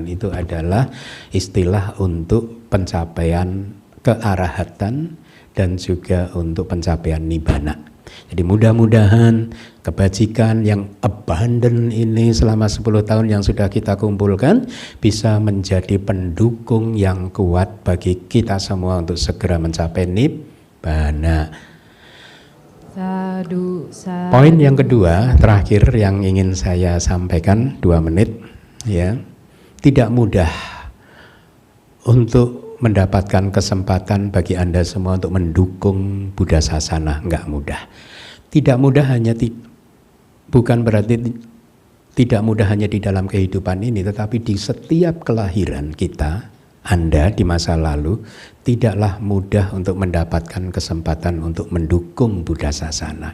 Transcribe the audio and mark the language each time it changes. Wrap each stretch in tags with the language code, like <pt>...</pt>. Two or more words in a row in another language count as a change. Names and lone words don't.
<id>Itu adalah istilah untuk pencapaian kearahatan dan juga untuk pencapaian nibbana. Jadi mudah-mudahan kebajikan yang abundant ini selama 10 tahun yang sudah kita kumpulkan bisa menjadi pendukung yang kuat bagi kita semua untuk segera mencapai nibbana.</id> <pi>Sadu, sadu.</pi> <id>Poin yang kedua, terakhir yang ingin saya sampaikan 2 menit ya. Tidak mudah untuk mendapatkan kesempatan bagi Anda semua untuk mendukung Buddha Sasana, enggak mudah. Tidak mudah bukan berarti tidak mudah hanya di dalam kehidupan ini, tetapi di setiap kelahiran kita, Anda di masa lalu tidaklah mudah untuk mendapatkan kesempatan untuk mendukung Buddha Sasana.</id>